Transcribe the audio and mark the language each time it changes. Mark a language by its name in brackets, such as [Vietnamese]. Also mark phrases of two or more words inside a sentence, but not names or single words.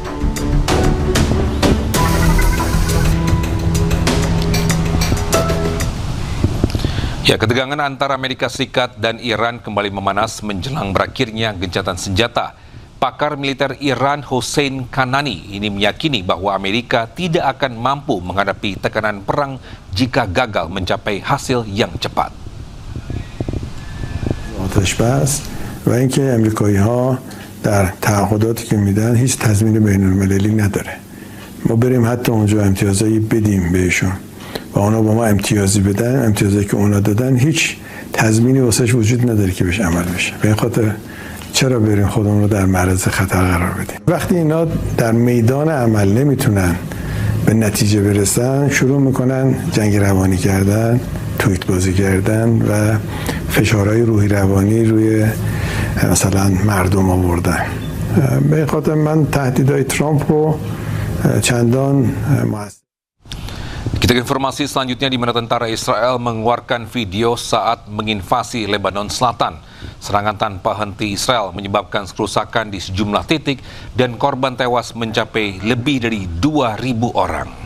[Indonesian] Ya, ketegangan antara Amerika Serikat dan Iran kembali memanas menjelang berakhirnya gencatan senjata. Pakar militer Iran Hossein Kanani ini meyakini bahwa Amerika tidak akan mampu menghadapi tekanan perang jika gagal mencapai hasil yang cepat. [Persian] آتش‌بس و اینکه آمریکایی‌ها در تعهداتی که میدن هیچ تضمین بین‌المللی نداره. ما بریم حتی اونجا امتیازایی بدیم بهشون. و اونا با ما امتیازی بدن، امتیازی که اونا دادن هیچ تضمینی واسش وجود نداره که بهش عمل بشه. به این خاطر چرا بریم خودمون رو در معرض خطر قرار بدیم؟ وقتی اینا در میدان عمل نمیتونن به نتیجه برسن، شروع میکنن جنگ روانی کردن، توییت بازی کردن و فشارهای روحی روانی روی مثلا مردم آوردن. به این خاطر من تهدیدهای ترامپ رو چندان [Indonesian] Kita ke informasi selanjutnya di mana tentara Israel mengeluarkan video saat menginvasi Lebanon Selatan. Serangan tanpa henti Israel menyebabkan kerusakan di sejumlah titik dan korban tewas mencapai lebih dari 2.000 orang.